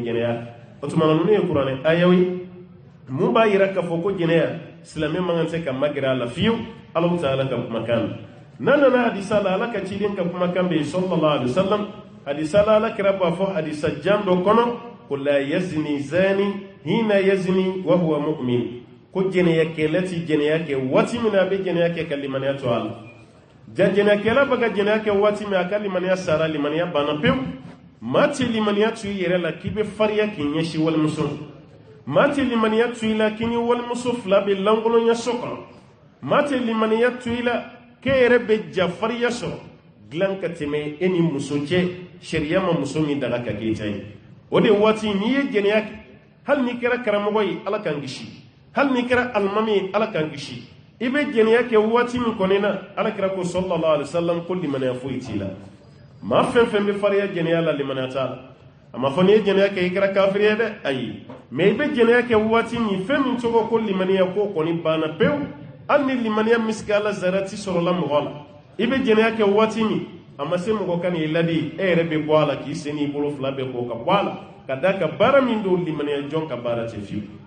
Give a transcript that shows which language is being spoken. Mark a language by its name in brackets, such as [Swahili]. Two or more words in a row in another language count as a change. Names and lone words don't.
[Bambara] jɛnɛya o tuma na ninnu ye kuranɛ ayaw ye mun b'a yira k'a fɔ ko jɛnɛya silamɛ man kan tɛ ka magɛrɛ a la fiyewu alahu taala ka kumakan na n'an nana hadisa la ala ka ciden ka kumakan bɛ yen [Arabic] صلى الله عليه وسلم [Bambara] hadisa la ala kira b'a fɔ hadisa jan dɔ kɔnɔ ko [Arabic] لا يزني الزاني حين يزني وهو مؤمن [Bambara] ko jɛnɛyakɛla ti jɛnɛya kɛ waati min na a bɛ jɛnɛya kɛ ka limaniya to a la jɛnɛyakɛla bɛ ka jɛnɛya kɛ waati min a ka limaniya sara limaniya banna pewu maa tɛ limaniya to i yɛrɛ la k'i bɛ fariya k'i ɲɛsin walimuso maa tɛ limaniya to i la k'i ni walimuso fila bɛ lankolonya so kɔnɔ maa tɛ limaniya to i la k'e yɛrɛ bɛ jafariya sɔrɔ dilan ka tɛmɛ e ni muso cɛ sariya ma muso min daga ka k'i ta ye o de waati n'i ye jɛnɛya kɛ hali n'i kɛra karamɔgɔ ye ala k'an kisi hali n'i kɛra alimami ye ala k'an kisi i bɛ jɛnɛya kɛ waati min kɔni na ala kira ko [Arabic] صلى الله عليه وسلم [Bambara] ko limaniya foyi t'i la maa fɛn fɛn bɛ fariya jɛnɛya la limaniya t'a la a ma fɔ n'i ye jɛnɛya kɛ i kɛra kafiri ye dɛ ayi mais i bɛ jɛnɛya kɛ waati min fɛn min tɔgɔ ko limaniya ko kɔni banna pewu hali ni limaniya misigala zarati sɔrɔla mɔgɔ la i bɛ jɛnɛya kɛ waati min a ma se mɔgɔ ka n'i ladi e yɛrɛ bɛ bɔ a la k'i sen n'i bolo fila bɛɛ ko ka bɔ a la ka da ka baara min don limaniya jɔn ka baara tɛ fiyewu